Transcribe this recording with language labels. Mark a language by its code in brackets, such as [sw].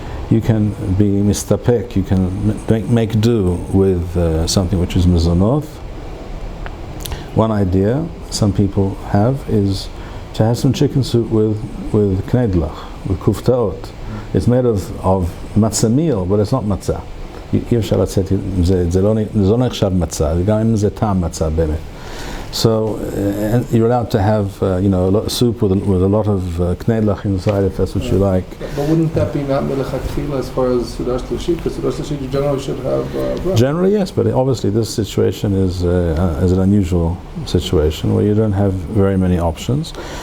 [en] You can be mistapek, you can make do with something which is mezonot. One idea some people have is to have some chicken soup with knedlach, with kuftaot. It's made of matzah meal, but it's not matzah. [he] אי אפשר לצאת, זה לא נחשב מצה, גם אם זה טעם מצה באמת. [en] So you're allowed to have soup with a lot of knedlach inside if that's what you like. But wouldn't that be not melechatchila as far as Sudash Lashit? Because Sudash Lashit you generally should have bread. Generally yes, but obviously this situation is an unusual situation where you don't have very many options.